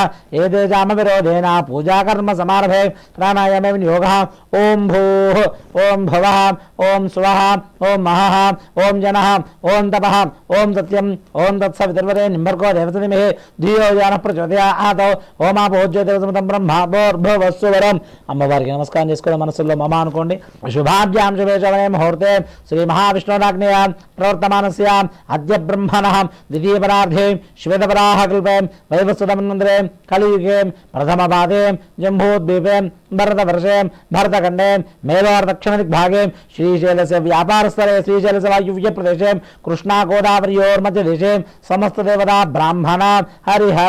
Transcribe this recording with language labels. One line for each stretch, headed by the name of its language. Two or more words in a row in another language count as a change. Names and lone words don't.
Sanskrit: एते जामविरोधेन पूजाकर्म समारभे प्राणायामे विनियोगः ओं भूः ओं भवः ओं स्वः ओं महः ओं जनः ओं तपः ओं सत्यं ओं तत्सवितुर्वरेण्यं भर्गो देवस्य धीमहि धियो यो नः प्रचोदयात् ओमापोज्योतिर्समतं ब्रह्मा भूर्भुवस्सुवरम्
Telugu: అమ్మవారికి నమస్కారం చేసుకోవడం మనసులో మమ అనుకోండి
Sanskrit: శుభాభ్యాం శుభే శవనే ముహూర్తే శ్రీ మహావిష్ణురాజ్ఞయ ప్రవర్తమానస్య అద్య బ్రహ్మణః ద్వితీయ పరార్ధే శ్వేతపరాహ కల్పే వైవస్వతమన్వంతరే కలియుగే ప్రథమ పాదే జంబూద్వీపే భరతవర్షే భరతఖండే మేలోర్ దక్షిణ దిగ్భాగే శ్రీశైలस्य వ్యాపారస్థలే శ్రీశైలस्य వాయువ్య ప్రదేశే కృష్ణా గోదావరియోర్మధ్య దేశే సమస్త దేవతా బ్రాహ్మణ హరిహర